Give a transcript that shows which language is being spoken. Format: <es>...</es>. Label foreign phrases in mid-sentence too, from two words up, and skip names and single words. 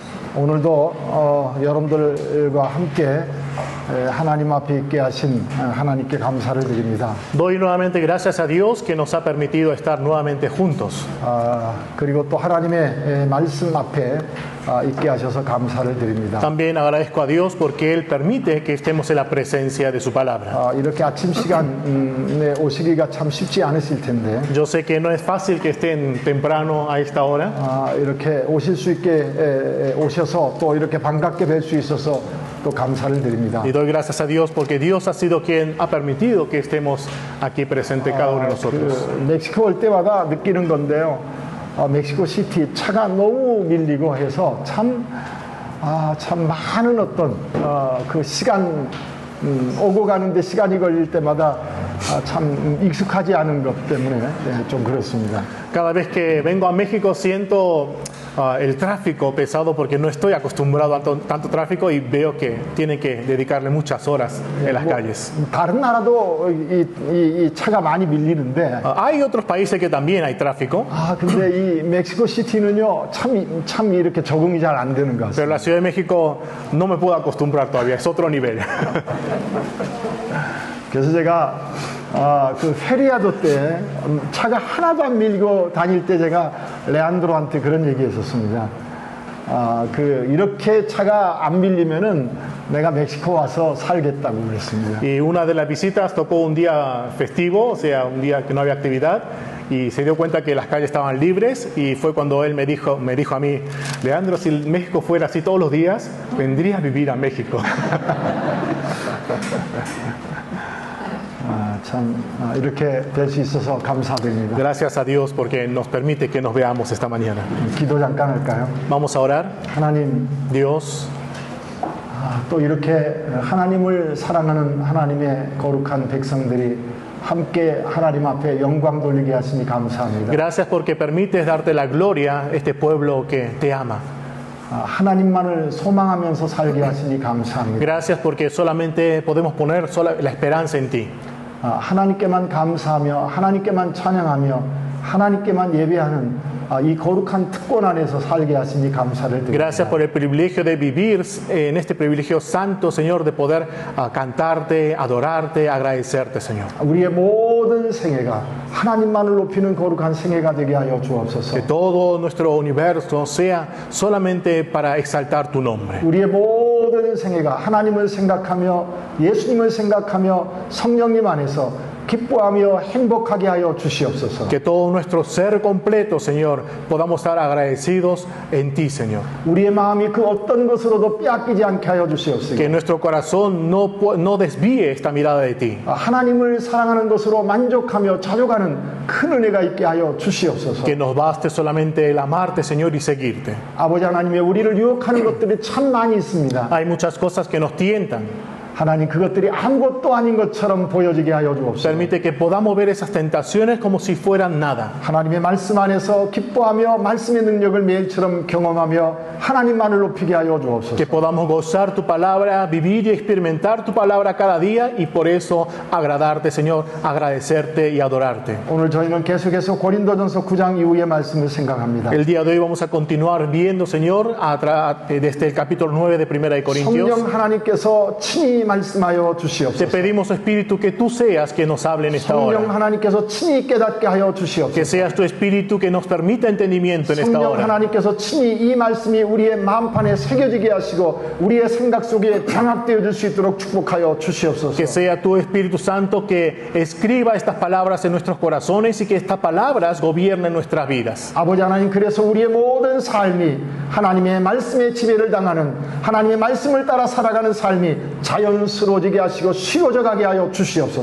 <ko>오늘도 여러분들과 함께 하나님 앞에 있게 하신 하나님께 감사를 드립니다.</ko> <es>Doy nuevamente gracias a Dios que nos ha permitido estar nuevamente juntos.</es> <ko>그리고 또 하나님의 말씀 앞에 있게 하셔서 감사를 드립니다.</ko> <es>También agradezco a Dios porque Él permite que estemos en la presencia de su palabra.</es> <ko>이렇게 아침 시간에 오시기가 참 쉽지 않으실 텐데</ko> <es>Yo sé que no es fácil que estén temprano a esta hora.</es> <ko>이렇게 오실 수 있게 오셔서 또 이렇게 반갑게 뵐 수 있어서 또 감사를 드립니다.</ko> <es>Y doy gracias a Dios porque Dios ha sido quien ha permitido que estemos aquí presentes cada uno de nosotros.</es> <ko>멕시코 올 때마다 느끼는 건데요. 멕시코 시티 차가 너무 밀리고 해서 참 많은 어떤 그 시간 오고 가는데 시간이 걸릴 때마다 참 익숙하지 않은 것 때문에 좀 그렇습니다.</ko> <es>Cada vez que vengo a México siento el tráfico pesado porque no estoy acostumbrado a tanto tráfico y veo que tienen que dedicarle muchas horas en las calles.</es> <ko>다른 나라도 이 차가 많이 밀리는데</ko> <es>Hay otros países que también hay tráfico,</es> <ko>근데 이 멕시코 시티는요 참 이렇게 적응이 잘 안 되는 것</ko> <es>pero</es> <ko>같습니다.</ko> <es>la Ciudad de México no me puedo acostumbrar todavía, es otro nivel.</es> <ko>그래서 제가 그 페리아도 때 차가 하나도 안 밀고 다닐 때 제가 레안드로한테 그런 얘기했었습니다. 이렇게 차가 안 밀리면은 내가 멕시코 와서 살겠다고 그랬습니다.</ko> <es>Y una de las visitas tocó un día festivo, o sea, un día que no había actividad, y se dio cuenta que las calles estaban libres, y fue cuando él me dijo a mí, Leandro, si México fuera así todos los días, vendría a vivir a México.</es> <ko>참 이렇게 될 수 있어서 감사드립니다.</ko> <es>Gracias a Dios porque nos permite que nos veamos esta mañana.</es> <ko>기도 잠깐 할까요?</ko> <es>Vamos a orar.</es> <ko>하나님,</ko> <es>Dios,</es> <ko>또 이렇게 하나님을 사랑하는 하나님의 거룩한 백성들이 함께 하나님 앞에 영광 돌리게 하시니 감사합니다.</ko> <es>gracias porque permites darte la gloria a este pueblo que te ama.</es> <ko>하나님만을 소망하면서 살게 하시니 감사합니다.</ko> <es>Gracias porque solamente podemos poner la esperanza en ti.</es> <ko>하나님께만 감사하며 하나님께만 찬양하며 하나님께만 예배하는 이 거룩한 특권 안에서 살게 하시니 감사를 드립니다.</ko> <es>Gracias por el privilegio de vivir en este privilegio santo, Señor, de poder cantarte, adorarte, agradecerte, Señor.</es> <ko>우리의 모든 생애가 하나님만을 높이는 거룩한 생애가 되게 하여 주옵소서.</ko> <es>Que todo nuestro universo sea solamente para exaltar tu nombre.</es> <ko>우리의 모든 생애가 하나님을 생각하며 예수님을 생각하며 성령님 안에서 기뻐하며 행복하게 하여 주시옵소서.</ko> <es>Que todo nuestro ser completo, Señor, podamos estar agradecidos en ti, Señor.</es> <ko>우리의 마음이 그 어떤 것으로도 빼앗기지 않게 하여 주시옵소서.</ko> <es>Que nuestro corazón no desvíe esta mirada de ti.</es> <ko>하나님을 사랑하는 것으로 만족하며 자족하는 큰 은혜가 있게 하여 주시옵소서.</ko> <es>Que nos baste solamente el amarte, Señor, y seguirte.</es> <ko>아버지 하나님의 우리를 유혹하는 것들이 참 많이 있습니다.</ko> <es>Hay muchas cosas que nos tientan.</es> <ko>하나님 그것들이 아무것도 아닌 것처럼 보여지게 하여 주옵소서.</ko> <es>Permite que podamos ver esas tentaciones como si fueran nada.</es> <ko>하나님의 말씀 안에서 기뻐하며 말씀의 능력을 매일처럼 경험하며 하나님만을 높이게 하여 주옵소서.</ko> <es>Que podamos gozar tu palabra, vivir y experimentar tu palabra cada día y por eso agradarte, Señor, agradecerte y adorarte.</es> <ko>오늘 저희는 계속해서 고린도전서 9장 이후의 말씀을 생각합니다.</ko> <es>El día de hoy vamos a continuar viendo, Señor, desde el capítulo 9 de Primera de Corintios.</es> <ko>성령 하나님께서 친히 말씀하여</ko> <es>Te</es> <ko>주시옵소서.</ko> <es>pedimos, Espíritu, que tú seas quien nos hable en esta</es> <ko>성령</ko> <es>hora.</es> <ko>하나님께서 친히 깨닫게 하여</ko> <es>Que</es> <ko>주시옵소서.</ko> <es>seas tu Espíritu que nos permita entendimiento en esta</es> <ko>성령</ko> <es>hora.</es> <ko>하나님께서 친히 이 말씀이 우리의 마음판에 새겨지게 하시고 우리의 생각 속에 장악되어 줄 수 있도록 축복하여 주시옵소서.</ko> <es>Que sea tu Espíritu Santo que escriba estas palabras en nuestros corazones y que estas palabras gobiernen nuestras vidas.</es> <ko>아버지 하나님, 그래서 우리의 모든 삶이 하나님의 말씀에 지배를 당하는, 하나님의 말씀을 따라 살아가는 삶이 자연스러워지게 하시고 쉬워져 가게 하여 주시옵소서.</ko>